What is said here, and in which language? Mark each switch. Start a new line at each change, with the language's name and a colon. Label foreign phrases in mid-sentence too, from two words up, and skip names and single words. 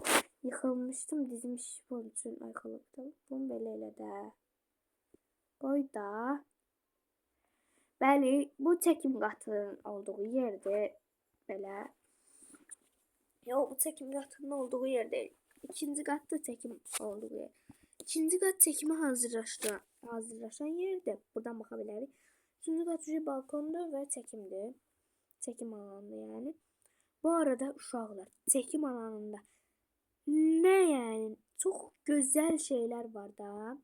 Azerbaijani: Yıxılmışdım, dizim şişib onun üçün ayıqılıbdım. Bunu belə elə də. Qoy da. Bəli, bu çekim qatının olduğu yerdir. Belə. Yox, bu çekim qatının olduğu yer deyil. İkinci qatda çekim olduğu yer.
Turkish: İkinci kat çekime hazırlaşan yerde. Buradan bakabiliriz. Üçüncü kat balkonda ve çekimdi. Çekim alanında yani. Bu arada uşaqlar çekim alanında ne yani çok güzel şeyler var da.